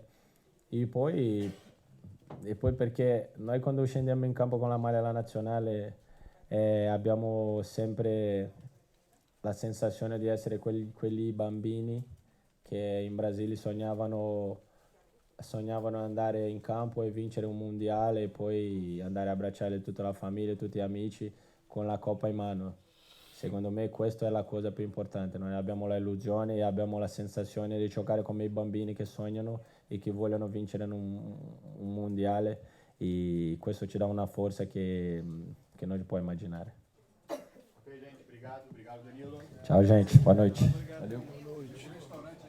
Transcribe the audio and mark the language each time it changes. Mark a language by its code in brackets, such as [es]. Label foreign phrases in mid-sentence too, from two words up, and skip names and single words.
[it] E poi perché noi quando scendiamo in campo con la maglia della nazionale abbiamo sempre la sensazione di essere quelli bambini che in Brasile sognavano andare in campo e vincere un mondiale e poi andare a abbracciare tutta la famiglia, tutti gli amici con la coppa in mano. Secondo me questa è la cosa più importante. Noi abbiamo l'illusione e abbiamo la sensazione di giocare come i bambini che sognano e che vogliono vincere un mondiale, e questo ci dà una forza che non si può immaginare. [pt] Ok, gente, obrigado Danilo. Ciao gente, boa noite. Valeu. Boa noite.